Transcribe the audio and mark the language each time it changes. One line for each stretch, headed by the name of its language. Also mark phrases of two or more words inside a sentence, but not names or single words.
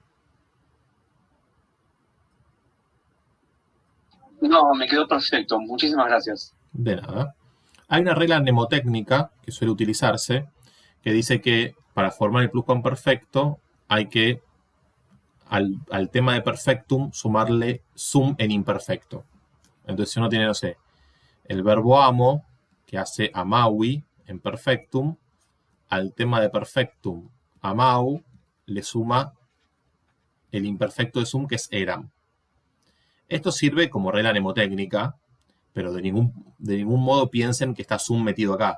Spanish: No, me quedó perfecto. Muchísimas gracias. De nada. Hay una regla mnemotécnica que suele utilizarse que dice que para formar el pluscuamperfecto hay que al tema de perfectum sumarle sum en imperfecto. Entonces si uno tiene, no sé, el verbo amo que hace amaui en perfectum, al tema de perfectum amau le suma el imperfecto de sum que es eram. Esto sirve como regla mnemotécnica, pero de ningún modo piensen que está sum metido acá.